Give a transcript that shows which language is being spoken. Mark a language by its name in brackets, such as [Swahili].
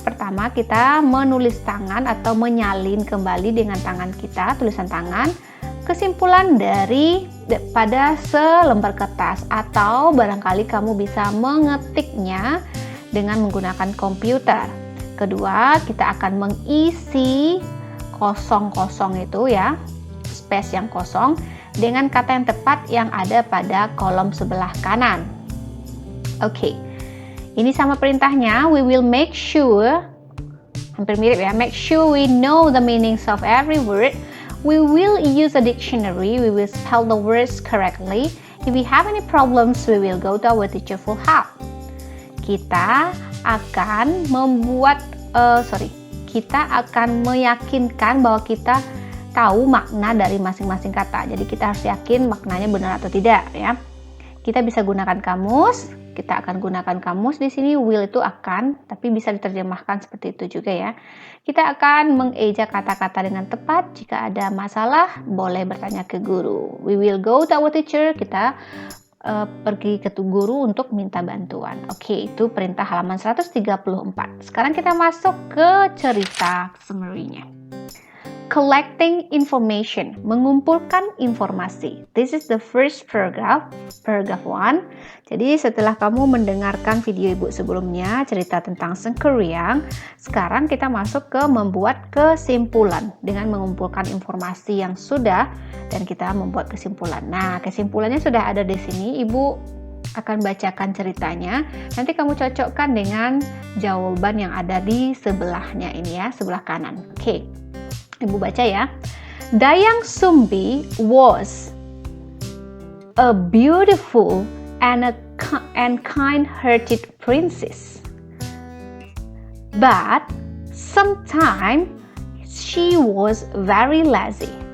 [Indonesian] Pertama, kita menulis tangan atau menyalin kembali dengan tangan kita, tulisan tangan, kesimpulan pada selembar kertas, atau barangkali kamu bisa mengetiknya dengan menggunakan komputer. Kedua, kita akan mengisi kosong-kosong itu ya, space yang kosong, dengan kata yang tepat yang ada pada kolom sebelah kanan. Oke, ini sama perintahnya. [English] We will make sure, [Indonesian] hampir mirip ya, [English] make sure we know the meanings of every word. We will use a dictionary. We will spell the words correctly. If we have any problems, we will go to our teacher for help. [Indonesian] Kita akan meyakinkan bahwa kita tahu makna dari masing-masing kata. Jadi kita harus yakin maknanya benar atau tidak ya. Kita bisa gunakan kamus. Kita akan gunakan kamus di sini. Will itu akan, tapi bisa diterjemahkan seperti itu juga ya. Kita akan mengeja kata-kata dengan tepat. Jika ada masalah, boleh bertanya ke guru. [English] We will go to our teacher. [Indonesian] Kita pergi ke guru untuk minta bantuan. Oke, itu perintah halaman 134. Sekarang kita masuk ke cerita summary-nya. [English] collecting information, [Indonesian] mengumpulkan informasi. [English] This is the first paragraph 1. [Indonesian] Jadi setelah kamu mendengarkan video ibu sebelumnya, cerita tentang Sengkuriang, sekarang kita masuk ke membuat kesimpulan dengan mengumpulkan informasi yang sudah dan kita membuat kesimpulan. Nah, kesimpulannya sudah ada di sini. Ibu akan bacakan ceritanya. Nanti kamu cocokkan dengan jawaban yang ada di sebelahnya ini ya, sebelah kanan. Oke. Ibu baca ya. [English] Dayang Sumbi was a beautiful and kind-hearted princess. But sometimes she was very lazy.